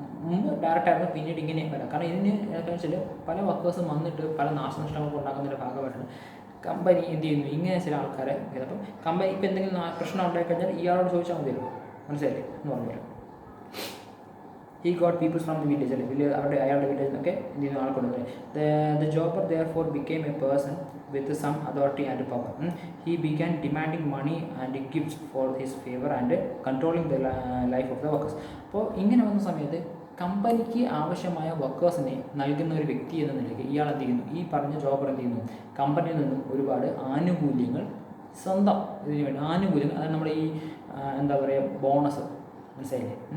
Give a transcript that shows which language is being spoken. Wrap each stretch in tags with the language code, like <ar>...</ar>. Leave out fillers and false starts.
<ml>മുമ്പ് ഡയറക്റ്റായിരുന്നു, പിന്നീട് ഇങ്ങനെ വരാം. കാരണം ഇതിന് എന്താണെന്ന് വെച്ചാൽ പല വർക്കേഴ്സും വന്നിട്ട് പല നാശനഷ്ടങ്ങൾക്ക് ഉണ്ടാക്കുന്നതിൻ്റെ ഭാഗമായിട്ടാണ് കമ്പനി എന്ത് ചെയ്യുന്നു, ഇങ്ങനെ ചില ആൾക്കാരെ. അപ്പം കമ്പനി ഇപ്പോൾ എന്തെങ്കിലും പ്രശ്നം ഉണ്ടായിക്കഴിഞ്ഞാൽ ഇയാളോട് ചോദിച്ചാൽ മതിയല്ലോ, മനസ്സിലായില്ലേ എന്ന് പറഞ്ഞാൽ.</ml> <en>he got peoples from the village</en> <ml>അല്ലേ, അയാളുടെ വില്ലേജിൽ നിന്നൊക്കെ എന്ത് ചെയ്യുന്നു, ആൾക്കൊണ്ടുവരുന്നത്.</ml> <en>The jobber therefore became a person with some authority and power. He began demanding money and gifts for his favor and controlling the life of the workers.</en> <ml>അപ്പോൾ ഇങ്ങനെ വന്ന സമയത്ത് കമ്പനിക്ക് ആവശ്യമായ വർക്കേഴ്സിനെ നൽകുന്ന ഒരു വ്യക്തി എന്ന നിലയ്ക്ക് ഇയാൾ എന്ത് ചെയ്യുന്നു, ഈ പറഞ്ഞ ജോബർ എന്ത് ചെയ്യുന്നു, കമ്പനിയിൽ നിന്നും ഒരുപാട് ആനുകൂല്യങ്ങൾ സ്വന്തം ഇതിന് വേണ്ടി ആനുകൂല്യങ്ങൾ, അതായത് നമ്മുടെ ഈ എന്താ പറയുക, ബോണസ്, മനസ്സിലായില്ലേ?</ml>